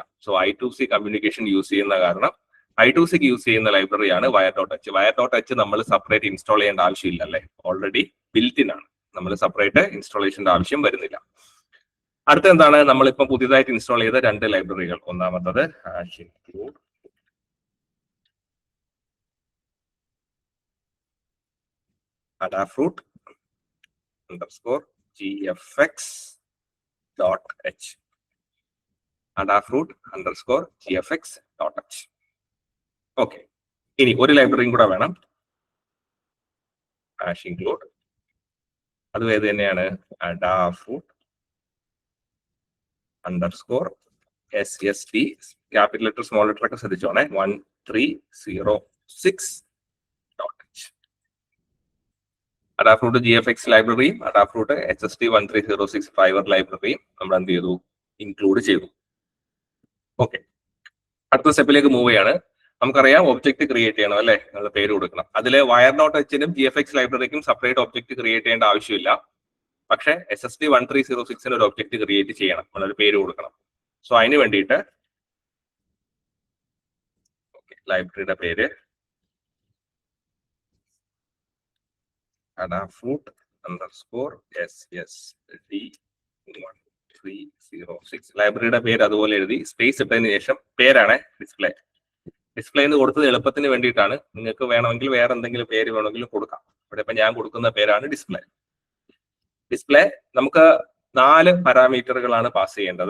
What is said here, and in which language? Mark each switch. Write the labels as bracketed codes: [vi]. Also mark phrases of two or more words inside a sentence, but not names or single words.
[ml] സോ [en] I2C communication use [ml] ചെയ്യുന്ന കാരണം [en] I2C use [ml] ചെയ്യുന്ന ലൈബ്രറിയാണ് wire.h. wire.h നമ്മൾ [en] separate install [ml] ചെയ്യേണ്ട ആവശ്യമില്ല അല്ലേ, [en] already built in [ml] ആണ്. നമ്മൾ [en] separate installation [ml] ആവശ്യം വരുന്നില്ല. അടുത്ത എന്താണ്? നമ്മളിപ്പോൾ പുതിയതായിട്ട് ഇൻസ്റ്റാൾ ചെയ്ത 2 ലൈബ്രറികൾ. [en] ഒന്നാമത്തത് include adafruit underscore GFX.h. adafruit underscore GFX.h. [ml] ഓക്കെ. ഇനി ഒരു ലൈബ്രറിയും കൂടെ വേണം, include. അതും ഏത് തന്നെയാണ്? [en] adafruit underscore SSD, capital letter small letter [ml] ഒക്കെ ശ്രദ്ധിച്ചോണേ, [en] 1306.h. [ml] അഡാഫ്രൂട്ട് GFX ലൈബ്രറിയും അഡാഫ്രൂട്ട് SSD 1306 [en] driver library [ml] നമ്മൾ എന്ത് ചെയ്തു? ഇൻക്ലൂഡ് ചെയ്തു. ഓക്കെ. അടുത്ത [en] step move [ml] ചെയ്യാണ്. നമുക്കറിയാം [en] object create [ml] ചെയ്യണം അല്ലെ, നമ്മൾ പേര് കൊടുക്കണം. അതിൽ wire.hനും GFX ലൈബ്രറിക്കും [en] separate object create [ml] ചെയ്യേണ്ട ആവശ്യമില്ല. പക്ഷെ SSD 1306 ഒരു [en] object create [ml] ചെയ്യണം, നമ്മളൊരു പേര് കൊടുക്കണം. സോ അതിന് വേണ്ടിയിട്ട് ലൈബ്രറിയുടെ പേര് [en] adafruit underscore SSD [ml] 1306. ലൈബ്രറിയുടെ പേര് അതുപോലെ എഴുതി സ്പേസ് ഇട്ടതിന് ശേഷം പേരാണ് ഡിസ്പ്ലേ. ഡിസ്പ്ലേ എന്ന് കൊടുത്തത് എളുപ്പത്തിന് വേണ്ടിയിട്ടാണ്. നിങ്ങൾക്ക് വേണമെങ്കിൽ വേറെ എന്തെങ്കിലും പേര് വേണമെങ്കിലും കൊടുക്കാം. ഇവിടെ ഇപ്പൊ ഞാൻ കൊടുക്കുന്ന പേരാണ് ഡിസ്പ്ലേ. ഡിസ്പ്ലേ നമുക്ക് 4 [en] parameters pass [ml] ചെയ്യേണ്ടത്.